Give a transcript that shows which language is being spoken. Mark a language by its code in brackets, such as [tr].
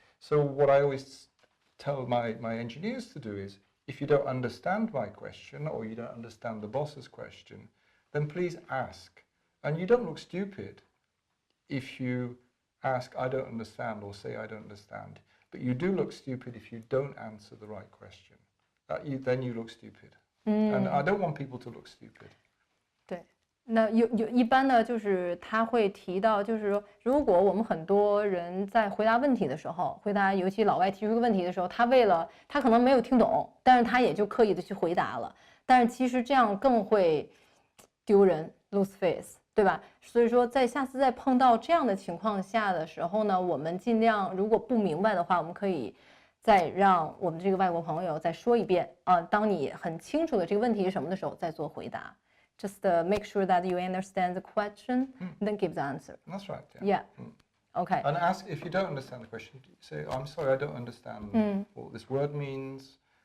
[en] So what I always tell my engineers to do is, if you don't understand my question or you don't understand the boss's question, then please ask. And you don't look stupid if you ask, I don't understand, or say, I don't understand. But you do look stupid if you don't answer the right question. Then you look stupid. And I don't want people to look stupid. [zh] 对，那一般呢，就是他会提到，就是说，如果我们很多人在回答问题的时候，尤其老外提出一个问题的时候，他可能没有听懂，但是他也就刻意的去回答了。但是其实这样更会丢人 ， [en] lose face。 [zh] 对吧？所以说，在下次再碰到这样的情况下的时候呢，我们尽量如果不明白的话，我们可以再让我们这个外国朋友再说一遍啊。当你很清楚的这个问题是什么的时候，再做回答。 [en] Just make sure that you understand the question, then give the answer. That's right. Yeah. Okay. And ask if you don't understand the question. Say, I'm sorry, I don't understand what this word means.